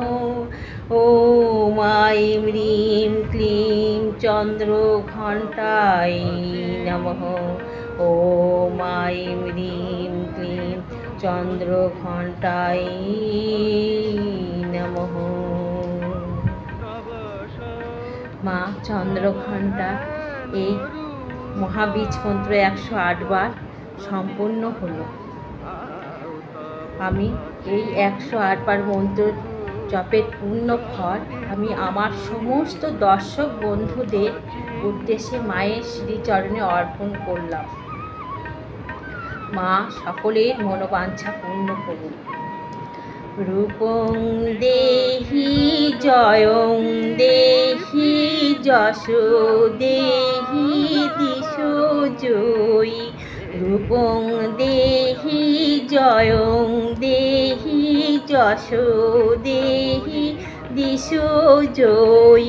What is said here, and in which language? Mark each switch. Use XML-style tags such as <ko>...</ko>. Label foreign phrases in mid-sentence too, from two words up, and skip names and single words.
<sa>ॐ ऐं ह्रीं क्लीं चन्द्रघण्टायै नमः। ॐ ऐं ह्रीं क्लीं चन्द्रघण्टायै नमः।</sa> <bn>মা চন্দ্রঘণ্টা এই মহাবীজ মন্ত্র 108 বার সম্পূর্ণ হলো। আমি এই 108 বার মন্ত্র জপের পূর্ণ ফল আমি আমার সমস্ত দর্শক বন্ধুদের উদ্দেশ্যে মায়ের শ্রীচরণে অর্পণ করলাম। মা সকলের মনোবাঞ্ছা পূর্ণ করুন।</bn> <sa>रूपं देहि जयं देहि यशो देहि दिशो जयी। रूपं देहि जयं देहि यशो देहि दिशो जयी।</sa>